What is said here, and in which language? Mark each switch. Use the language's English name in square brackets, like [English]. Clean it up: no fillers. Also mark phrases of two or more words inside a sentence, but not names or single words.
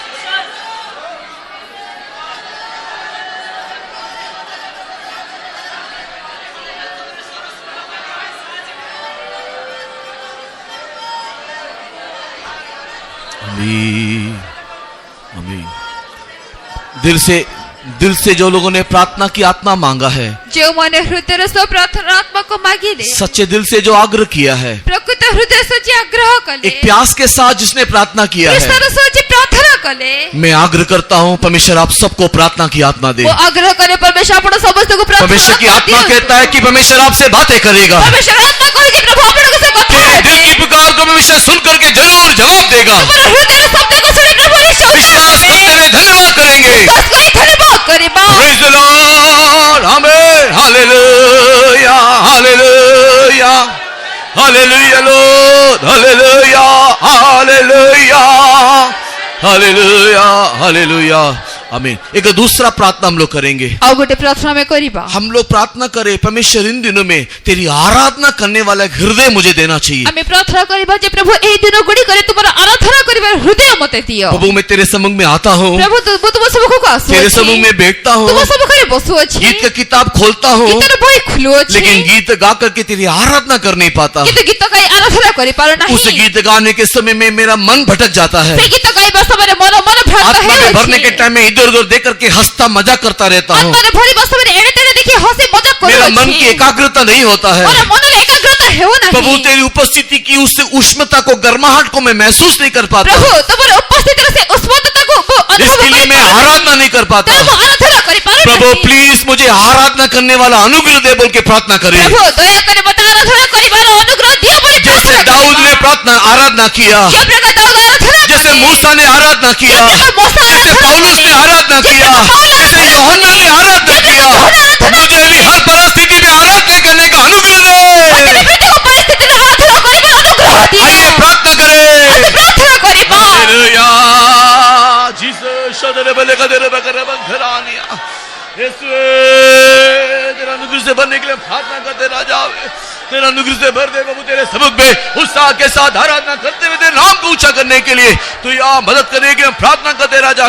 [Hindi] आमीन, आमीन। दिल से जो लोगों ने प्रार्थना की आत्मा मांगा है, [Odia] ଯେଉଁମାନେ ହୃଦୟର ସହ ପ୍ରାର୍ଥନା ଆତ୍ମାକୁ ମାଗିଲେ, [Hindi] सच्चे दिल से जो आग्रह किया है, [Odia] ପ୍ରକୃତ ହୃଦୟ ସହ ଯିଏ ଆଗ୍ରହ କଲେ, [Hindi] एक प्यास के साथ जिसने प्रार्थना किया है, [Odia] ଈଶ୍ୱର ସହ ଯିଏ ପ୍ରାର୍ଥନା କଲେ, [Hindi] मैं आग्रह करता हूँ परमेश्वर आप सबको प्रार्थना की आत्मा दे। [Odia] ମୁଁ ଆଗ୍ରହ କରେ ପରମେଶ୍ୱର ଆପଣ ସମସ୍ତଙ୍କୁ ପ୍ରାର୍ଥନା [Hindi] परमेश्वर की आत्मा कहता है कि परमेश्वर आपसे बातें करेगा। [Odia] ପରମେଶ୍ୱର ଆତ୍ମା କହୁଛି ପ୍ରଭୁ ଆପଣଙ୍କ ସହ କଥା [Hindi] तेरे [Odia] ହେବେ। [Hindi] दिल की पुकार को परमेश्वर सुन करके जरूर जवाब देगा। [Odia] ତୁମର ହୃଦୟର ଶବ୍ଦକୁ ଶୁଣି ପ୍ରଭୁ ନିଶ୍ଚୟ ଉତ୍ତର [Hindi] विश्वास [Odia] ଦେବେ। [Hindi] करते हुए धन्यवाद करेंगे। [Odia] ବିଶ୍ୱାସ କରି ଧନ୍ୟବାଦ କରିବା। [English] Praise the Lord. Amen. Hallelujah. Hallelujah. Hallelujah, Lord. Hallelujah. Hallelujah. Hallelujah. Hallelujah. आमीन। [Hindi] एक दूसरा प्रार्थना हम लोग करेंगे। [Odia] ଆଉ ଗୋଟେ ପ୍ରାର୍ଥନା ଆମେ କରିବା। [Hindi] हम लोग प्रार्थना करें परमेश्वर इन दिनों में तेरी आराधना करने वाला एक हृदय मुझे देना चाहिए। [Odia] ଆମେ ପ୍ରାର୍ଥନା କରିବା ଯେ ପ୍ରଭୁ ଏହି ଦିନ ଗୁଡ଼ିକରେ ତୁମର ଆରାଧନା କରିବାର ହୃଦୟ ମୋତେ ଦିଅ। [Hindi] प्रभु मैं तेरे सम्मुख में आता हूँ, [Odia] ପ୍ରଭୁ ମୁଁ ତୁମ ସମ୍ମୁଖକୁ ଆସୁଅଛି। [Hindi] तेरे सम्मुख में बैठता हूँ, [Odia] ତୁମ ସମ୍ମୁଖରେ ବସୁଅଛି। [Hindi] गीत का किताब खोलता हूँ, [Odia] ଗୀତର ବହି ଖୋଲୁଅଛି। [Hindi] लेकिन गीत गा करके तेरी आराधना कर नहीं पाता। [Odia] କିନ୍ତୁ ଗୀତ ଗାଇ ଆରାଧନା କରିପାରୁ ନାହିଁ। [Hindi] उस गीत गाने के समय में मेरा मन भटक जाता है। [Odia] ସେ ଗୀତ ଗାଇବା ସମୟରେ ମୋର ମନ ଭ୍ରାନ୍ତ [Hindi] आत्मा में भरने के [Odia] ହେଉଛି। [Hindi] टाइम में इधर उधर देख करके हंसता मजाक करता रहता हूँ। [Odia] ଆତ୍ମାରେ ଭରିବା ସମୟରେ ଏଣେ ତେଣେ ଦେଖି ହସି ମଜାକ [Hindi] मेरा मन [Odia] କରୁଅଛି। [Hindi] की एकाग्रता नहीं होता है। [Odia] ମୋର ମନରେ ଏକାଗ୍ରତା ହେଉନାହିଁ। [Hindi] प्रभु तेरी उपस्थिति की उस उष्णता को, गर्माहट को मैं महसूस नहीं कर पाता। [Odia] ପ୍ରଭୁ ତୁମର ଉପସ୍ଥିତିର ସେ ଉଷ୍ମତାକୁ ମୁଁ ଅନୁଭବ [Hindi] इसके लिए मैं [Odia] କରିପାରୁନାହିଁ। [Hindi] आराधना नहीं कर पाता। [Odia] ତେଣୁ ମୁଁ ଆରାଧନା କରିପାରୁନାହିଁ। [Hindi] प्रभु प्लीज मुझे आराधना करने वाला अनुग्रह दे बोल के प्रार्थना करें। [Odia] ପ୍ରଭୁ ଦୟାକରି ମୋତେ ଆରାଧନା କରିବାର ଅନୁଗ୍ରହ ଦିଅ ବୋଲି [Hindi] जैसे [Odia] ପ୍ରାର୍ଥନା [Hindi] दाऊद [Odia] କରିବା। [Hindi] ने प्रार्थना आराधना किया, [Odia] ଯେଉଁ प्रकार दाऊद आराधना [Hindi] जैसे [Odia] କଲେ, [Hindi] मूसा ने आराधना किया, [Odia] ଯେଉଁ प्रकार मूसा [Hindi] जैसे आराधना पौलुस ने [Odia] कले, [Hindi] आराधना किया, जैसे यूहन्ना ने आराधना किया, मुझे भी हर परिस्थिति में आराधना करने का अनुग्रह दे। [Odia] ମୋତେ ବି ପ୍ରତ୍ୟେକ ପରିସ୍ଥିତିରେ ଆରାଧନା କରିବାର ଅନୁଗ୍ରହ ଦିଅ। [Hindi] आइए प्रार्थना करें। [Odia] ଆମେ ପ୍ରାର୍ଥନା କରିବା। [Hindi] हालेलुया। जीसस शदरे बले का तेरे बकरे बंखरानिया। यीशुए तेरा अनुग्रह से भरने के लिए प्रार्थना करते राजा, तेरा अनुग्रह से भर दे प्रभु तेरे सबक में उत्साह के साथ आराधना करते हुए तेरे नाम को ऊंचा करने के लिए तू यहाँ मदद करने के लिए प्रार्थना करते राजा।